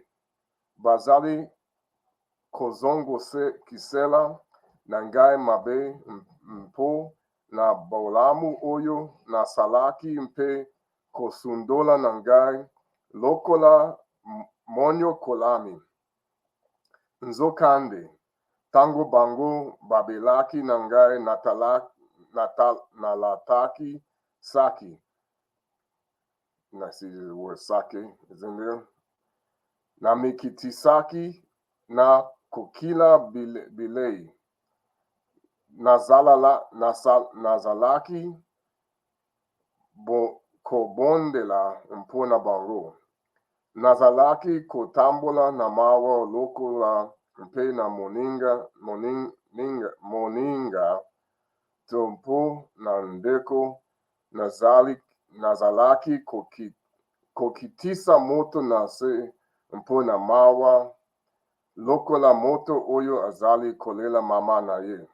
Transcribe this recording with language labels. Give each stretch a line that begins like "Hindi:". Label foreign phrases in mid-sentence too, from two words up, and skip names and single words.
Lingala: Bazali kozongo kisela na ngai mabe mpo na bolamu oyo na salaki mpe kosundola na ngai lokola monyo kolami. Nzokande, tango bango babelaki na ngai nalataki saki.
English: And I see the word sake is in there.
Lingala: Namikitisaki na kokila bilei. Nazalaki kobondela mpona bango. Nazalaki kotambola na mawa lokola mpe na moninga tompo na ndeko nazalaki kokitisa moto na se mpo na mawa lokola moto oyo azali kolela mama na ye.